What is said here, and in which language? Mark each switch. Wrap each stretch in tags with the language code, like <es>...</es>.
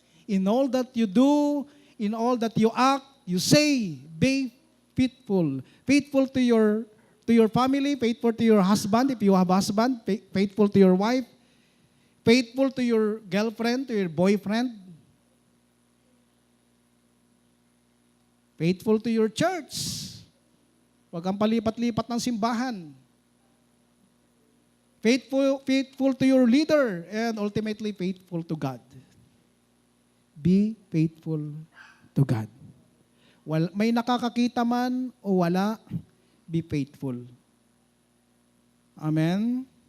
<en>In all that you do, in all that you act, you say, be faithful. Faithful to your family, faithful to your husband, if you have husband, faithful to your wife, faithful to your girlfriend, to your boyfriend, faithful to your church.</en> <tl>Huwag kang palipat-lipat ng simbahan.</tl> <en>Faithful to your leader, and ultimately faithful to God. Be faithful to God.</en> <tl>May nakakakita man o wala,</tl> <en>be faithful. Amen?</en>